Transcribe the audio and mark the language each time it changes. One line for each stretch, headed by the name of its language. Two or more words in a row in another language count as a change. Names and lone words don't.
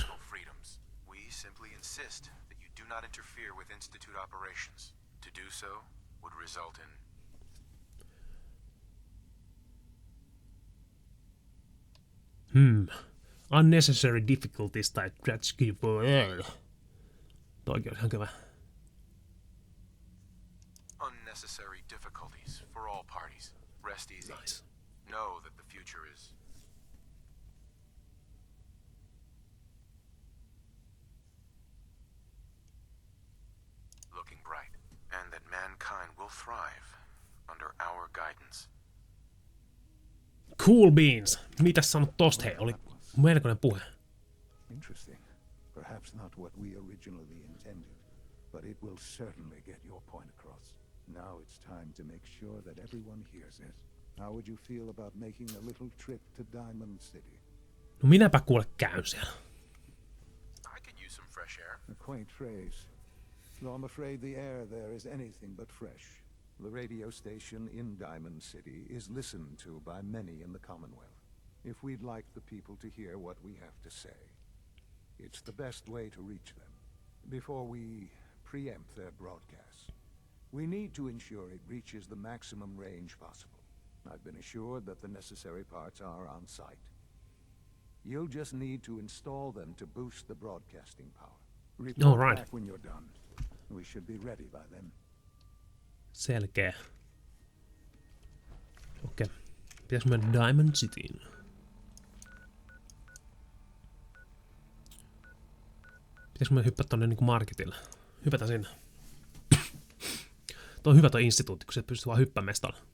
English: We simply insist that you do not interfere with Institute operations. To do so would result in unnecessary difficulties tai tragedy for all.
Finnish: Toikin olisi ihan hyvä.
English: unnecessary difficulties for all parties. Rest easy. Nice. Know that the future is looking bright, and that mankind will thrive under our guidance. Cool beans.
Finnish: Mitäs sanot tosta? Hei, oli melkoinen puhe.
English: Interesting. Perhaps not what we originally intended, but it will certainly get your point across. Now it's time to make sure that everyone hears it. How would you feel about making a little trip to Diamond City?
Finnish: No minäpä kuule käyn siellä.
English: I could use some fresh air. A quaint phrase, though I'm afraid the air there is anything but fresh. The radio station in Diamond City is listened to by many in the Commonwealth. If we'd like the people to hear what we have to say, it's the best way to reach them. Before we preempt their broadcast, We need to ensure it reaches the maximum range possible. I've been assured that the necessary parts are on site. You'll just need to install them to boost the broadcasting power. Report back when you're done. We should be ready by then.
Finnish: Selkeä. Okei. Pitäis mennä Diamond Cityin. Pitäis me hyppää tonne niinku marketille? Hypätä sinne. Tuo on hyvä tuo instituutti, kun se pystyy vaan hyppää mestalle.